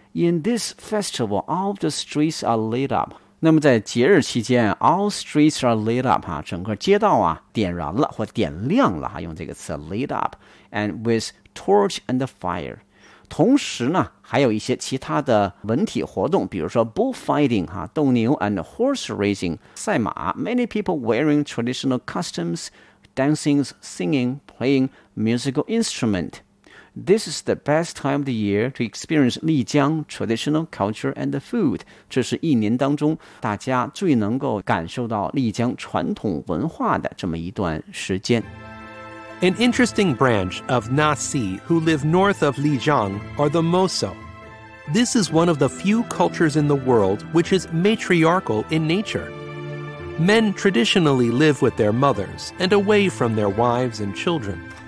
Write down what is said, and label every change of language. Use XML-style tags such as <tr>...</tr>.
<en>In this festival all the streets are lit up，那么在节日期间 all streets are lit up、啊、整个街道啊点燃了或点亮了、啊、用这个词 lit up and with torch and fire，同时呢还有一些其他的文体活动，比如说 bullfighting、啊、斗牛 and horse racing 赛马。 Many people wearing traditional costumes dancing, singing, playing musical instrument。 This is the best time of the year to experience Lijiang traditional culture and food.</en> <zh>这是一年当中大家最能够感受到丽江传统文化的这么一段时间。</zh> <en>An interesting branch of Nasi who live north of Lijiang are the Moso. This is one of the few cultures in the world which is matriarchal in nature. Men traditionally live with their mothers and away from their wives and children.</en>